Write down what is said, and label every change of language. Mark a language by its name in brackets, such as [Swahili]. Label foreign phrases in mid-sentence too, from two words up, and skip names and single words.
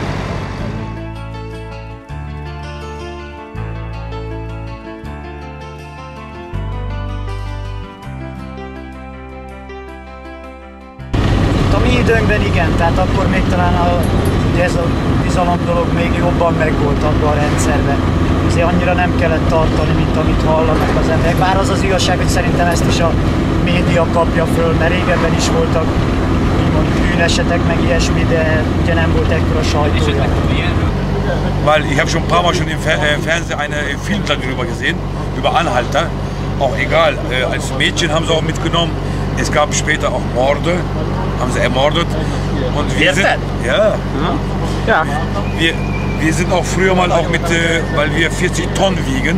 [Hungarian] A mi időnkben igen, tehát akkor még talán ez a bizalom dolog még jobban megvolt abban a rendszerben. Azért annyira nem kellett tartani, mint amit hallanak az emberek. Bár az az igazság, hogy szerintem ezt is a média kapja föl, mert régebben is voltak úgymond bűnesetek, meg ilyesmi, de ugye nem volt ekkora sajtója. [German] Weil ich habe schon ein paar Mal schon im Fernsehen einen Film darüber gesehen, über Anhalter. Auch egal, als Mädchen haben sie auch mitgenommen. Es gab später auch Morde, haben sie ermordet. Und wir sind, ja. Wir sind auch früher mal auch mit, weil wir 40 Tonnen wiegen.